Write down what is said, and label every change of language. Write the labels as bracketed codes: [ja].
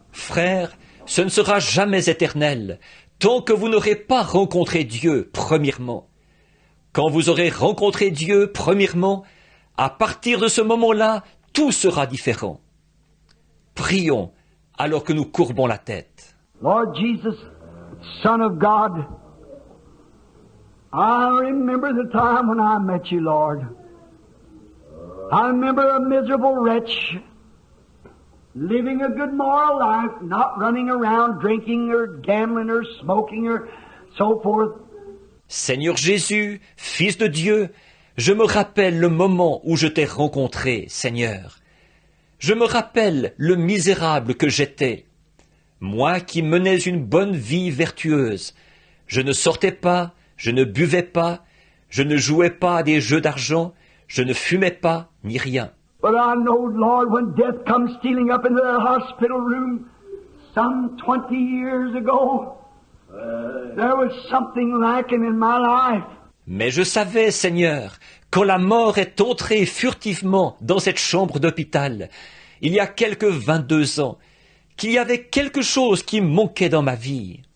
[fr] Frère, ce ne sera jamais éternel, tant que vous n'aurez pas rencontré Dieu, premièrement. Quand vous aurez rencontré Dieu, premièrement, à partir de ce moment-là, tout sera différent. Prions alors que nous courbons la tête. [en] Lord Jesus, Son of God, I remember the time when I met you, Lord. I remember a miserable wretch, living a good moral life, not running around drinking or gambling or smoking or so forth. [fr] Seigneur Jésus, Fils de Dieu, je me rappelle le moment où je t'ai rencontré, Seigneur. Je me rappelle le misérable que j'étais. Moi qui menais une bonne vie vertueuse. Je ne sortais pas, je ne buvais pas, je ne jouais pas à des jeux d'argent, je ne fumais pas, ni rien. [en] But I know, Lord, when death comes stealing up into that hospital room some 20 years ago, there was something lacking in my life. [fr] Mais je savais, Seigneur, quand la mort est entrée furtivement dans cette chambre d'hôpital, il y a quelques 22 ans, qu'il y avait quelque chose qui manquait dans ma vie.